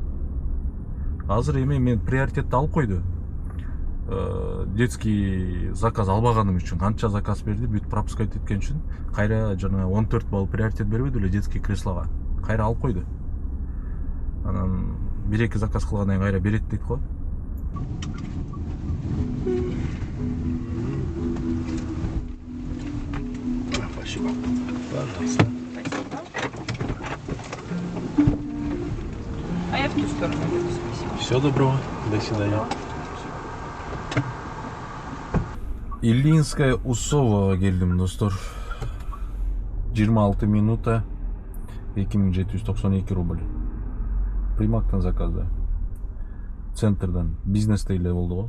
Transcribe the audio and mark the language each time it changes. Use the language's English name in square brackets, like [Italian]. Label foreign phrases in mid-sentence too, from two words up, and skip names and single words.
[Kyrgyz] Азыр эми мен приоритетти алып койду. [Russian] Детский заказ [Kyrgyz] албаганым үчүн, канча заказ берди, бүт пропускать эткен үчүн кайра жана 14 балл приоритет бербейди эле детский креслого. Кайра алып койду. Анан 1-2 заказ кылгандан кийин кайра берет дейт го. [Russian] Спасибо. Пожалуйста. Спасибо. А я в ту сторону еду, спасибо. Всего доброго. До свидания. [Kyrgyz] Ильинская Усовага келдим, достор. 26 минута 2792 рубль. Примактан заказда. Центрдан. Бизнесте эле болду го.